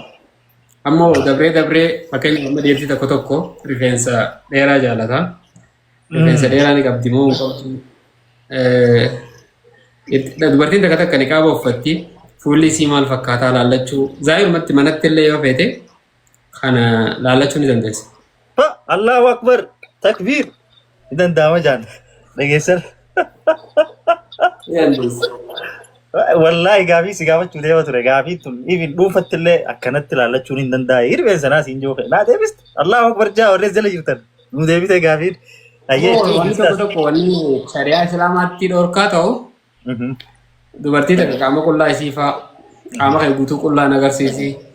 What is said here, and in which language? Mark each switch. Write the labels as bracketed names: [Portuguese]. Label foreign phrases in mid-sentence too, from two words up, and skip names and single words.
[Oromo] Ammoo dabree fakkeenya amma dhiirtii tokko rifeensa dheeraa jaallata. Rifeensa dheeraa ni qabdi moo hin qabdu. Dubartiin takka niqaaba uffatti fuulli isii maal fakkaataa laallachuu zaayirumatti manatti illee yoo feete kana laallachuu ni dandeessa. [Arabic] الله أكبر [Oromo] takbir idan daama jaan dhageessan. Wallahi gaafii si gaafachuu deema ture gaafii tun even dhuunfatti illee akkanatti laallachuun hin danda'e rifeensa naa siin joo naa deebiste [Arabic] الله أكبر [Oromo] jaa warreen jala jirtan nu deebite gaafiin. Wanni tokko wanni shari'aa islaamaatti dhorkaa ta'u dubartii takka qaama qullaa isii fa'aa qaama kee guutuu qullaan agarsiisi.